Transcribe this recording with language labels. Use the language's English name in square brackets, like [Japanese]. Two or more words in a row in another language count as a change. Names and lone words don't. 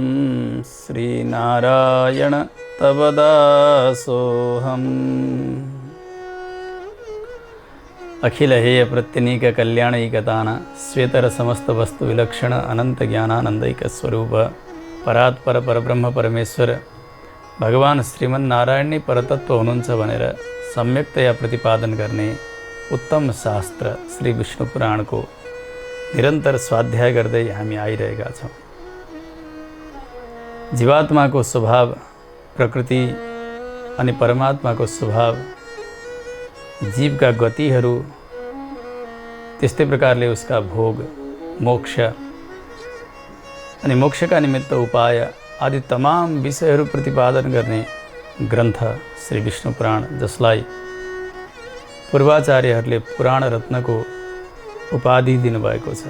[Sanskrit] श्रीनारायण तव दासोऽहम्। अखिल हेय प्रत्यनीक कल्याणैकतान श्वेतर समस्त वस्तु विलक्षण अनंत ज्ञानानंदैक स्वरूप परात्पर परब्रह्म परमेश्वर भगवान श्रीमन्नारायण [Nepali] ने परतत्व हुनुहुन्छ भनेर सम्यक्तया प्रतिपादन गर्ने उत्तम शास्त्र श्री विष्णु पुराण को निरन्तर स्वाध्याय गर्दै हामी आइरहेका छौं। जीवात्मा को स्वभाव प्रकृति अनि परमात्मा को स्वभाव जीव का गतिहरू त्यस्तै प्रकारले उसका भोग मोक्ष अनि मोक्षका निमित्त उपाय आदि तमाम विषयहरू प्रतिपादन गर्ने ग्रन्थ श्री विष्णु पुराण, जसलाई पूर्वाचार्यहरूले पुराण रत्नको उपाधि दिनुभएको छ।